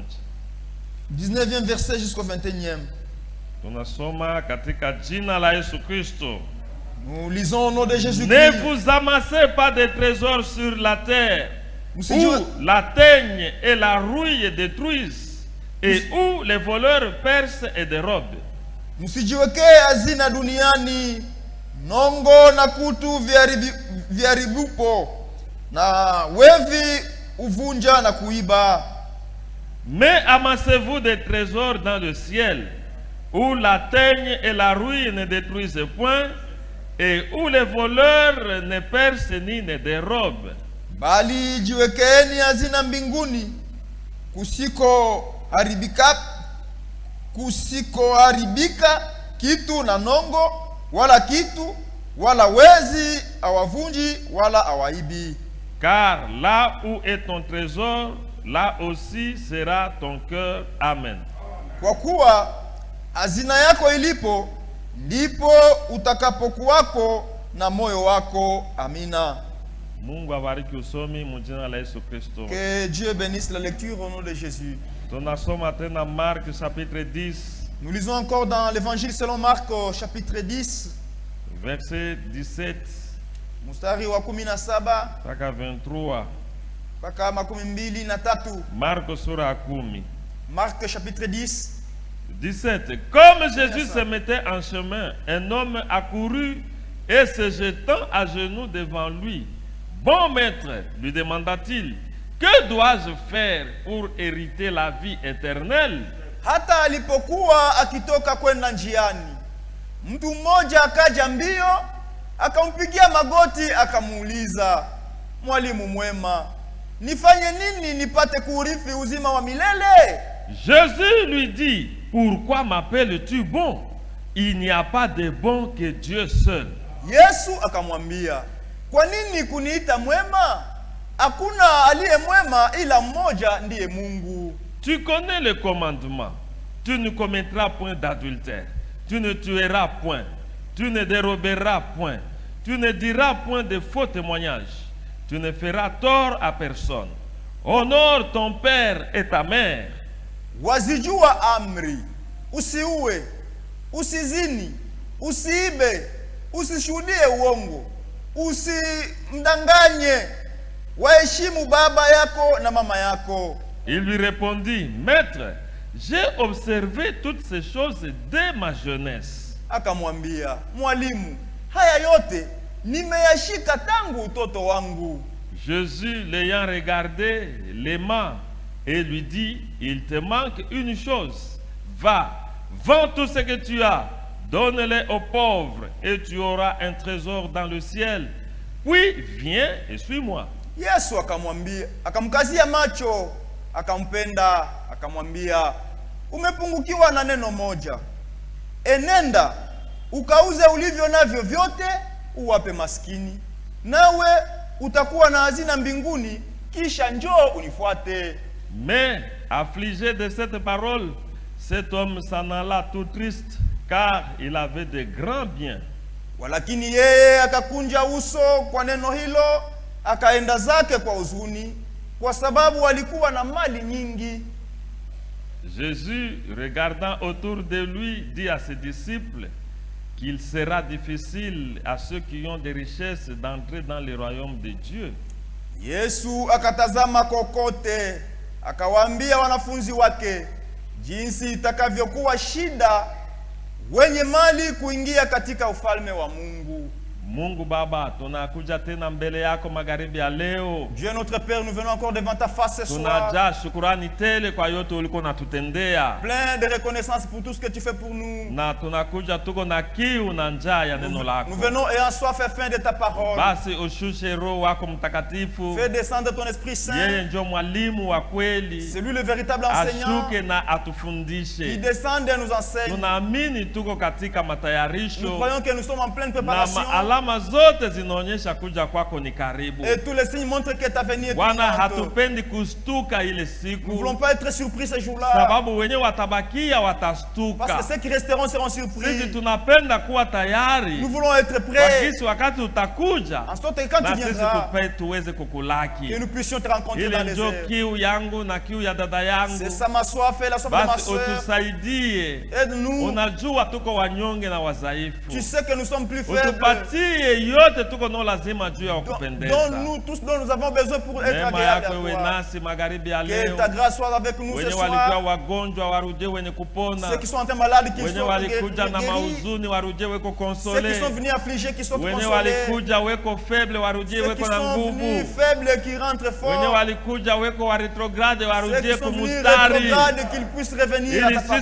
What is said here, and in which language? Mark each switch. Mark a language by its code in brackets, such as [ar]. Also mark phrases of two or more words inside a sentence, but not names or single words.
[fr] 19e verset jusqu'au 21e. [sw] Tunasoma katika jina la Yesu Kristo. [fr] Nous lisons au nom de Jésus-Christ. Ne vous amassez pas de trésors sur la terre, où la teigne et la rouille détruisent, et où les voleurs percent et dérobent. [sw] Msijiweke hazina duniani, nongo na kutu viharibupo, na wevi uvunja na kuiba. [fr] Mais amassez-vous des trésors dans le ciel, où la teigne et la rouille ne détruisent point, et où les voleurs ne percent ni ne dérobent. [sw] Bali jiwekeni hazina mbinguni, kusiko haribika kitu na nongo, wala kitu, wala wezi awavunji, wala awaibi. [fr] Car là où est ton trésor, là aussi sera ton cœur. Amen. [sw] Kwa kuwa hazina yako ilipo, ndipo utakapokuwako na moyo wako. Amina. Mungu abariki usomi mjina la Yesu Kristo. [fr] Que Dieu bénisse la lecture au nom de Jésus. [sw] Tunasoma tena Marc chapitre 10. [fr] Nous lisons encore dans l'évangile selon Marc chapitre 10. Verset 17. [sw] Mstari wa 17 mpaka 23. mpaka 23. Marc sura 10. [fr] Marc chapitre 10. 17. Comme Jésus se mettait en chemin, un homme accourut et se jetant à genoux devant lui. Bon maître, lui demanda-t-il, que dois-je faire pour hériter la vie éternelle? [sw] Hata alipokuwa akitoka kwenda njiani, mtu mmoja akaja mbio, akampigia magoti, akamuuliza, mwalimu mwema, nifanye nini nipate kuurithi uzima wa milele? [fr] Jésus lui dit, pourquoi m'appelles-tu bon? Il n'y a pas de bon que Dieu seul. [sw] Yesu akamwambia, kwa nini kuniita mwema? Hakuna aliye mwema ila mmoja, ndiye Mungu. [fr] Tu connais le commandement. Tu ne commettras point d'adultère. Tu ne tueras point. Tu ne déroberas point. Tu ne diras point de faux témoignages. Tu ne feras tort à personne. Honore ton père et ta mère. [sw] Wazijua amri: usiue, usizini, usiibe, usishuhudie uongo, usimdanganye, waheshimu baba yako na mama yako. [fr] Il lui répondit, Maître, j'ai observé toutes ces choses dès ma jeunesse. [sw] Akamwambia, mwalimu, haya yote nimeyashika tangu utoto wangu. [fr] Jésus, l'ayant regardé, l'aima et lui dit, il te manque une chose. Va, vends tout ce que tu as, donne-le aux pauvres et tu auras un trésor dans le ciel. Puis viens et suis-moi. [sw] Yesu akamwambia, akamkazia macho, akampenda, akamwambia, umepungukiwa na neno moja. Enenda, ukauze ulivyo navyo vyote, uwape maskini, nawe utakuwa na hazina mbinguni, kisha njoo unifuate. [fr] Mais, affligé de cette parole, cet homme s'en alla tout triste, car il avait de grands biens. [sw] Walakini yeye akakunja uso kwa neno hilo, akaenda zake kwa huzuni, kwa sababu alikuwa na mali nyingi. [fr] Jésus, regardant autour de lui, dit à ses disciples qu'il sera difficile à ceux qui ont des richesses d'entrer dans le royaume de Dieu. [sw] Yesu akatazama kokote, akawaambia wanafunzi wake, jinsi itakavyokuwa shida wenye mali kuingia katika ufalme wa Mungu. Mungu Baba, tunakuja tena mbele yako magharibi ya leo. [fr] Dieu notre Père, nous venons encore devant ta face ce soir. [sw] Tunajaa shukrani tele kwa yote ulikuwa unatutendea. [fr] Plein de reconnaissance pour tout ce que tu fais pour nous. [sw] Na tunakuja tuko na kiu na njaa ya neno lako. [fr] Nous venons ayant soif et faim de ta parole. [sw] Basi ushushe Roho wako Mtakatifu. [fr] Fais descendre ton Esprit Saint. [sw] Yeye ndio mwalimu wa kweli. [fr] C'est lui le véritable enseignant. [sw] Ashuke na atufundishe. [fr] Il descend et nous enseigne. [sw] Tunaamini tuko katika matayarisho. [fr] Nous croyons que nous sommes en pleine préparation. [sw] Na alama zote zinaonyesha kuja kwako ni karibu. [fr] Et tous les signes montrent que ta venue est [sw] Bwana, [fr] imminente. [sw] hatupendi kustuka ile siku. [fr] Nous ne voulons pas être surpris ce jour-là. [sw] Sababu wenye watabakia watastuka. [fr] Parce que ceux qui resteront seront surpris. [sw] Sisi tunapenda kuwa tayari. [fr] Nous voulons être prêts. [sw] Wakati wakati utakuja. [fr] En sorte que quand tu viendras, [sw] tuweze kukulaki. [fr] que nous puissions te rencontrer dans les airs. [sw] Ile ndio kiu yangu na kiu ya dada yangu. [fr] C'est ça ma soif et la soif de ma [sw] Basi [fr] soeur. [sw] utusaidie. [fr] Aide-nous. [sw] Unajua tuko wanyonge na wadhaifu. [fr] Tu sais que nous sommes plus faibles. [sw] Utupatie yote tuko no lazima juu ya kupendeza. [fr] Donne-nous tout ce dont nous avons besoin pour être agréables à toi. Que ta grâce soit avec nous ce soir. [sw] Wenye wagonjwa warudie wenye kupona. [fr] Ceux qui sont malades qui [sw] wenye [fr] sont [sw] walikuja na [fr] guéris. [sw] mauzuni warudie weko konsole. [fr] Ceux qui sont venus affligés qui sont [sw] wenye [fr] consolés. [sw] walikuja weko faible warudie weko na nguvu. [fr] Ceux qui sont venus faibles qui rentrent forts. [sw] Wenye walikuja weko wa retrograde warudie kumustari. [fr] Ceux qui sont venus rétrogrades qu'ils puissent revenir à ta parole.